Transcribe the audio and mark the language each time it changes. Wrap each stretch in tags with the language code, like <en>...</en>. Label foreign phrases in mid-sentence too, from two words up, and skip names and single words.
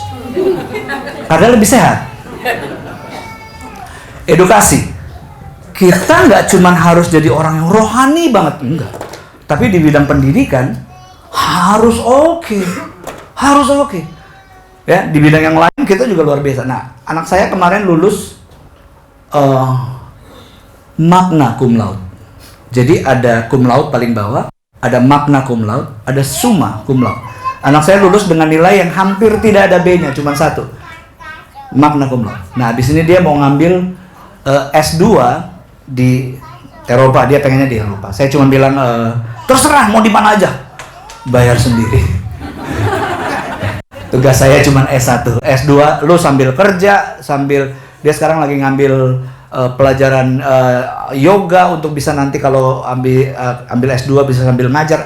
<id>Karena lebih sehat. Edukasi. Kita nggak cuma harus jadi orang yang rohani banget, enggak. Tapi di bidang pendidikan harus oke. Harus oke. Ya, di bidang yang lain kita juga luar biasa. Nah, anak saya kemarin lulus</id> <la>magna cum laude.</la> <id>Jadi ada</id> <la>cum laude</la> <id>paling bawah, ada</id> <la>magna cum laude,</la> <id>ada</id> <la>summa cum laude.</la> <id>Anak saya lulus dengan nilai yang hampir tidak ada B-nya, cuma 1.</id> <la>Magna cum laude.</la> <id>Nah, di sini dia mau ngambil S2 di Eropa. Dia pengennya di Eropa. Saya cuma bilang terserah mau di mana aja. Bayar sendiri. Tugas saya cuma S1, S2 lu sambil kerja, sambil dia sekarang lagi ngambil pelajaran yoga untuk bisa nanti kalau ambil S2 bisa sambil ngajar.</id>